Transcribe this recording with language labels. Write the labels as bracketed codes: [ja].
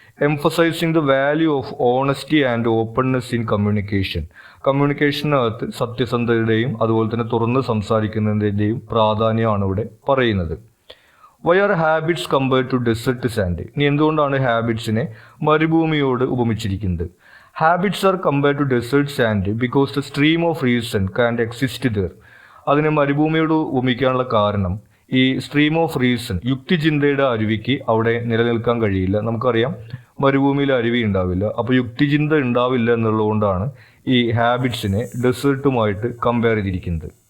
[en] Emphasising the value of honesty and openness in communication. [ml] കമ്മ്യൂണിക്കേഷനകത്ത് സത്യസന്ധതയുടെയും അതുപോലെ തന്നെ തുറന്ന് സംസാരിക്കുന്നതിൻ്റെയും പ്രാധാന്യമാണ് ഇവിടെ പറയുന്നത്. [en] Why are habits compared to desert sand? [ml] ഇനി എന്തുകൊണ്ടാണ് ഹാബിറ്റ്സിനെ മരുഭൂമിയോട് ഉപമിച്ചിരിക്കുന്നത്? [en] Habits are compared to desert sand because the stream of reason can't exist there. [ml] അതിനെ മരുഭൂമിയോട് ഉപമിക്കാനുള്ള കാരണം ഈ സ്ട്രീം ഓഫ് റീസൺ, യുക്തിചിന്തയുടെ അരുവിക്ക് അവിടെ നിലനിൽക്കാൻ കഴിയില്ല. നമുക്കറിയാം മരുഭൂമിയിൽ അരുവി ഉണ്ടാവില്ല, അപ്പോൾ യുക്തിചിന്ത ഉണ്ടാവില്ല എന്നുള്ളതുകൊണ്ടാണ് ഈ ഹാബിറ്റ്സിനെ ഡെസേർട്ടുമായിട്ട് കമ്പയർ ചെയ്തിരിക്കുന്നത്.